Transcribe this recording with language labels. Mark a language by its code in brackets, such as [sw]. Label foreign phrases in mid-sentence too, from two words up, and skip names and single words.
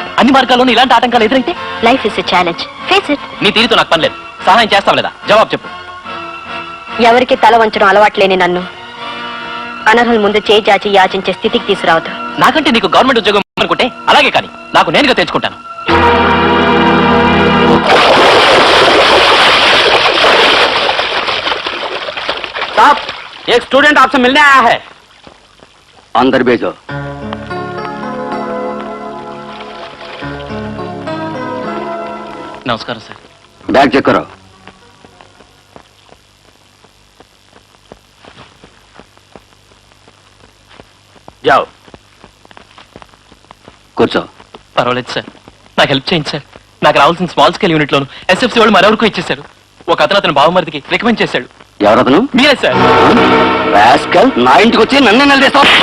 [te] అన్ని మార్గాల్లోనూ ఇలాంటి ఆటంకాలు ఎదురైతే [en] Life is a challenge. Face it. [te] నీ తీరుతో నాకు పని లేదు. సహాయం చేస్తాం లేదా? జవాబు చెప్పు. ఎవరికి తల వంచడం అలవాట్లేని నన్ను అనర్హుల ముందు చేయి జాచి యాచించే స్థితికి తీసుకురావద్దు. నాకంటే నీకు గవర్నమెంట్ ఉద్యోగం అనుకుంటే అలాగే, కానీ నాకు నేనుగా తెచ్చుకుంటాను. [hi] साहब, एक स्टूडेंट आपसे मिलने आया है. अंदर भेजो. [te] నమస్కారం సార్. [en] bag check [hi] करो. जाओ. [te] కూర్చో. పర్వాలేదు సార్, నాకు హెల్ప్ చేయండి సార్. నాకు రావాల్సిన [en] small scale unit [te] లోను ఎస్ఎఫ్సి వాళ్ళు మరెవరికో ఇచ్చేశారు. ఒక అతను బావమరిదికి రికమెండ్ చేశాడు. ఎవరతను? మీరే సార్. రాస్కల్, నా ఇంటికి వచ్చి నన్నే నిలదీస్తావు.